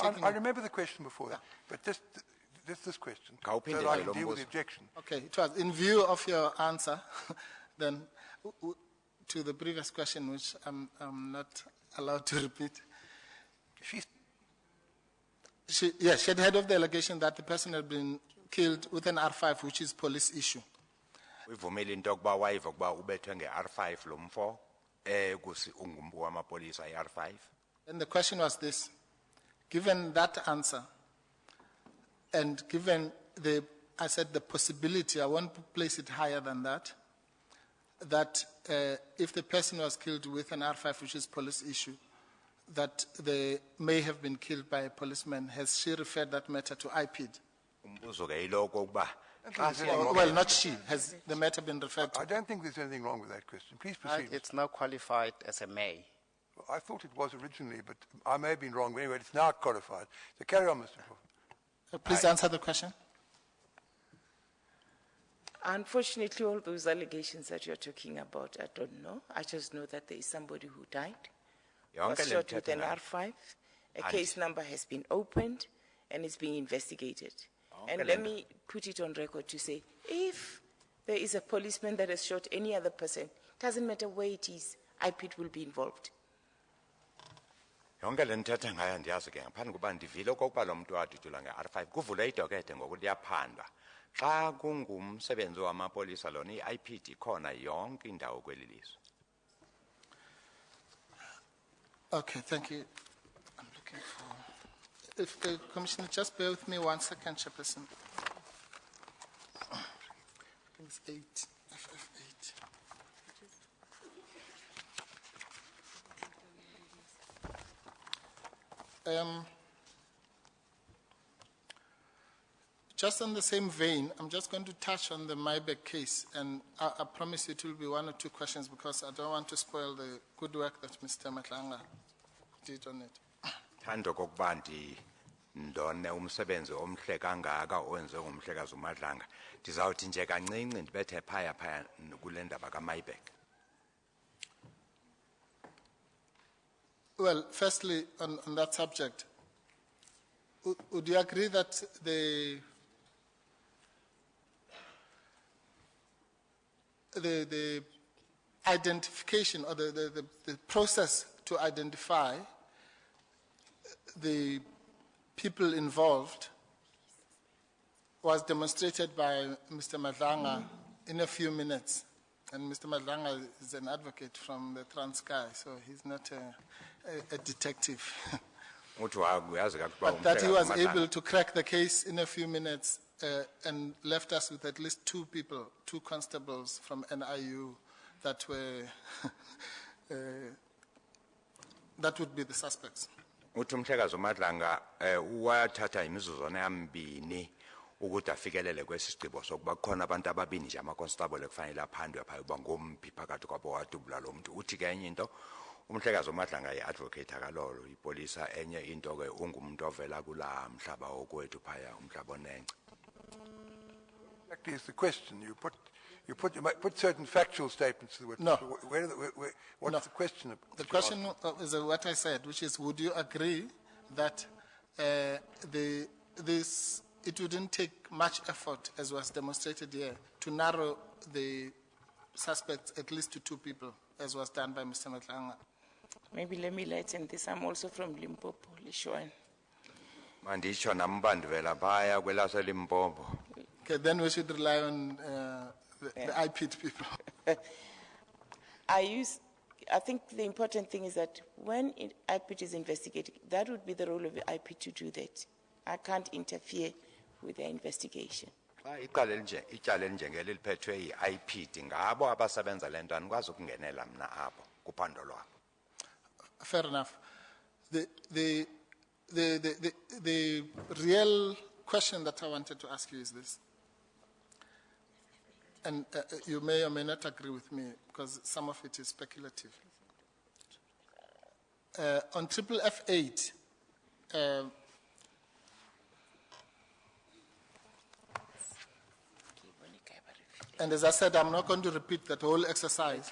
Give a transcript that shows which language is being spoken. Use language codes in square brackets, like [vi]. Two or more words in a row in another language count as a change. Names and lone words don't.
[en] taking. I remember the question before that, but this question, so [xh] Khawuphinde [en] that I [xh] nje lo [en] can deal with the [xh] mbuzo. [en] objection. Okay, it was in view of your answer, then to the previous question, which I'm not allowed to repeat. She had heard of the allegation that the person had been killed with an R5, which is police issue. [xh] Uyivumile into yokuba wayiva ukuba ubethwe nge-R5 lo mfo ungumpu wamapolisa i-R5. [en] And the question was this: given that answer, and given the possibility, I won't place it higher than that, that if the person was killed with an R5, which is police issue, that they may have been killed by a policeman. Has she referred that matter to IPID? [xh] Umbuzo ke yiloko ukuba xa [en] there's anything [xh] siya- [en] wrong Well, with not she. Has the matter been referred to? I don't think there's anything wrong with that question. Please proceed. It's now qualified as a may. I thought it was originally, but I may have been wrong. Anyway, it's now codified. So carry on, Mr. Prof. Please answer the question. Unfortunately, all those allegations that you're talking about, I don't know. I just know that there is somebody who died, [xh] Yonke [en] was [xh] le [en] shot with [xh] mithetho [en] an [xh] nayo- [en] R5. A And- case number has been opened and is being investigated. And [xh] le [en] let [xh] nto- [en] me put it on record to say, if there is a policeman that has shot any other person, doesn't matter where it is, IPID will be involved. [xh] yonke le nthethe ngayo ndiyazi ke ngaphandle kuba ndivile okokuba lo muntu wadudula nge-R5 kuvule idokethe ngoku liyaphandwa xa kungumsebenzi wamapolisa lona i-IPD ikhona yonke indawo kweli lizwe. [en] Okay, thank you. I'm looking for. If the Commissioner, just bear with me 1 second, Chairperson. I think it's 8, FF8. Just on the same vein, I'm just going to touch on the Mybeck case, and I promise it will be 1 or 2 questions because I don't want to spoil the good work that Mr. Matlanga did on it. [xh] Thando kokuba ndone umsebenzi omhle kangaka owenze ngumhlekazi uMadlanga ndizawuthi nje kancinci ndibethe phaya kule ndaba kaMybeck. [en] Well, firstly, on that subject, would you agree that the identification or the process to identify the people involved was demonstrated by Mr. Madlanga in a few minutes? And Mr. Madlanga is an advocate from the Transkei, so he's not a detective. [xh] Uthi uyazi kakuba [en] But that he was [xh] umhlekazi [en] able [xh] uMadlanga- [en] to crack the case in a few minutes and left us with at least 2 people, 2 constables from NIU that were, that would be the suspects. [xh] uthi umhlekazi uMadlanga wathatha imizuzwana yambini ukuthi afikelele kwesi sigqibo sokuba kukhona abantu ababini nje ama-constable ekufanele aphandwe phaya uba ngomphi phakathi kwabo wadubula lo muntu. Uthi ke enye into umhlekazi uMadlanga yi-advocate akalolo ipolisa, enye into ke ungumuntu ovela kulaa mhlaba wokwethu phaya umhlaba onengce. [en] Exactly is the question. You put certain factual statements to the witness. No. What's No. the question? The question is what I said, which is, would you agree that it wouldn't take much effort, as was demonstrated here, to narrow the suspects at least to 2 people, as was done by Mr. Matlanga? Maybe let me lighten this. I'm also from Limpopo, Lishoan. [xh] Manditsho nam uba ndivela phaya kwelaseLimpopo. [en] Okay, then we should rely on the IPID people. I think the important thing is that when IPID is investigating, that would be the role of the IPID to do that. I can't interfere with their investigation. [xh] Xa ityala elinjengeli liphethwe yi-IPD ngabo abasebenza le nto andikwazi ukungenela mna apho kuphando lwabo. [en] Fair enough. The real question that I wanted to ask you is this, and you may or may not agree with me because some of it is speculative. On triple F8, and as I said, I'm not going to repeat that whole exercise.